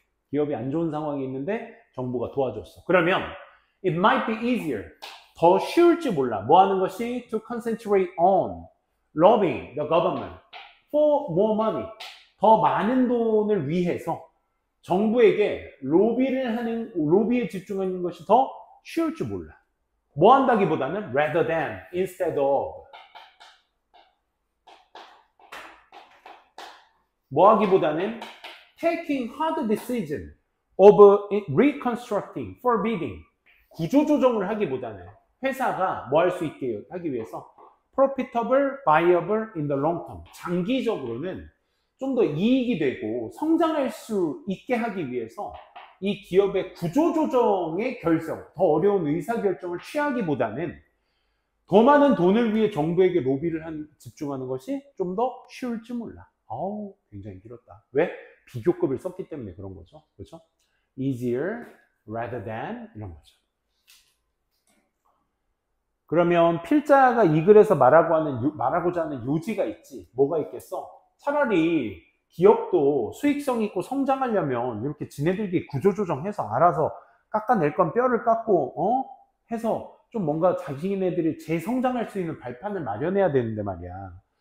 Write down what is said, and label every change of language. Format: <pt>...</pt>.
<ko>기업이 안 좋은 상황이 있는데 정부가 도와줬어. 그러면</ko> <en>it might be easier,</en> <ko>더 쉬울지 몰라. 뭐 하는 것이?</ko> <en>to concentrate on lobbying the government for more money,</en> <ko>더 많은 돈을 위해서 정부에게 로비에 집중하는 것이 더 쉬울지 몰라. 뭐 한다기보다는</ko> <en>rather than, instead of.</en> <ko>뭐 하기보다는</ko> <en>taking hard decision of reconstructing, forbidding.</en> <ko>구조조정을 하기보다는 회사가 뭐 할 수 있게 하기 위해서</ko> <en>profitable, viable in the long term.</en> <ko>장기적으로는 좀 더 이익이 되고 성장할 수 있게 하기 위해서 이 기업의 구조조정의 결정, 더 어려운 의사결정을 취하기보다는 더 많은 돈을 위해 정부에게 로비를 집중하는 것이 좀 더 쉬울지 몰라. 아우, 굉장히 길었다. 왜? 비교급을 썼기 때문에 그런 거죠. 그렇죠?</ko> <en>easier rather than</en> <ko>이런 거죠. 그러면 필자가 이 글에서 말하고자 하는 요지가 있지. 뭐가 있겠어? 차라리 기업도 수익성 있고 성장하려면 이렇게 지네들끼리 구조조정해서 알아서 깎아낼 건 뼈를 깎고 해서 좀 뭔가 자기네들이 재성장할 수 있는 발판을 마련해야 되는데 말이야.</ko>